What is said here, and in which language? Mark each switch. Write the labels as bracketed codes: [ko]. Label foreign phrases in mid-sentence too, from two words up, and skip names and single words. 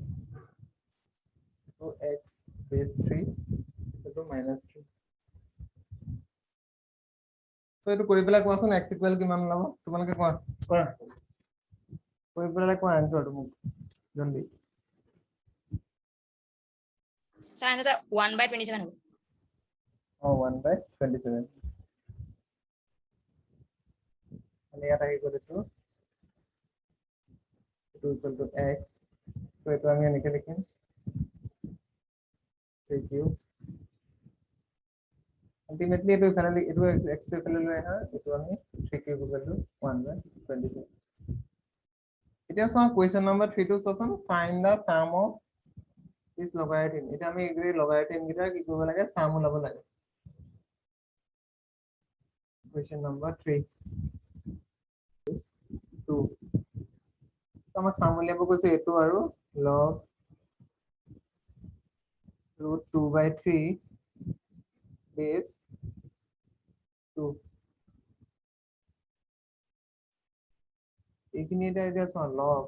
[en] so x base 3 [as] এটো -3 so এটো কৰি পেলাই কোৱাচোন [en] x equal [as] কিমান লব তোমালোকে কোৱা কৰা কৰি পেলাই কোৱা আনসাৰটো মোক জলদি [en] sir answer sir [hi] 1/27 होगा [as] 1/27 মানে ইয়াত আহি গ'ল এটো [en] equal to x so [as] এটো আমি এনেকে লিখিম [en] 3 cube ultimately [as] এটো ফাইনালি এটো [en] x to finally [as] লৈ আহা এটো আমি [en] 3 cube equal to 1/27 [as] এতিয়া চোৱা [en] question number 3 [as] টো চোৱাচোন [en] find the sum of this logarithm [as] এটা আমি এই লগাৰিথম গিটা কি কৰিব লাগে সাম ওলাব লাগে [en] question number 3 is 2 [as] আমাক সাম উলিয়াব কৈছে এটো আৰু [en] log root 2/3 base 2 [as] এইখিনি এটা চোৱা log